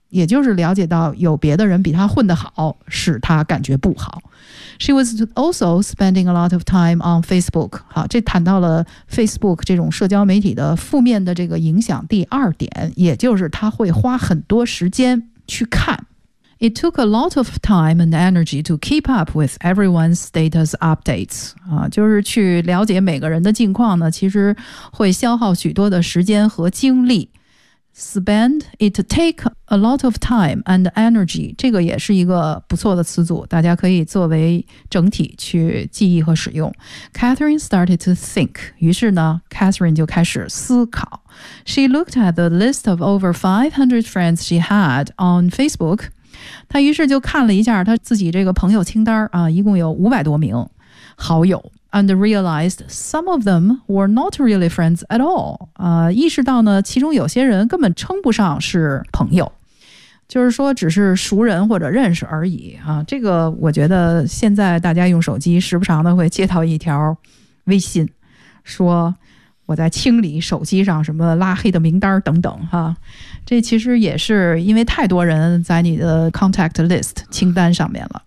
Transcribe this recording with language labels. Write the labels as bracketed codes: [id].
[zh] 也就是了解到有别的人比他混得好，使他感觉不好。 [en] She was also spending a lot of time on Facebook. [zh] 好，这谈到了 Facebook 这种社交媒体的负面的这个影响。第二点，也就是他会花很多时间去看。 [en] It took a lot of time and energy to keep up with everyone's status updates. [zh] 就是去了解每个人的近况呢，其实会消耗许多的时间和精力。 [en] Spend it take a lot of time and energy， [zh] 这个也是一个不错的词组，大家可以作为整体去记忆和使用。 [en] Catherine started to think， [zh] 于是呢 ，Catherine 就开始思考。 [en] She looked at the list of over 500 friends she had on Facebook， [zh] 她于是就看了一下她自己这个朋友清单啊，一共有500多名。 [en] 好友 and realized some of them were not really friends at all. [zh] 意识到呢，其中有些人根本称不上是朋友，就是说只是熟人或者认识而已啊。这个我觉得现在大家用手机时不常的会接到一条微信，说我在清理手机上什么拉黑的名单等等哈，这其实也是因为太多人在你的 contact list 清单上面了。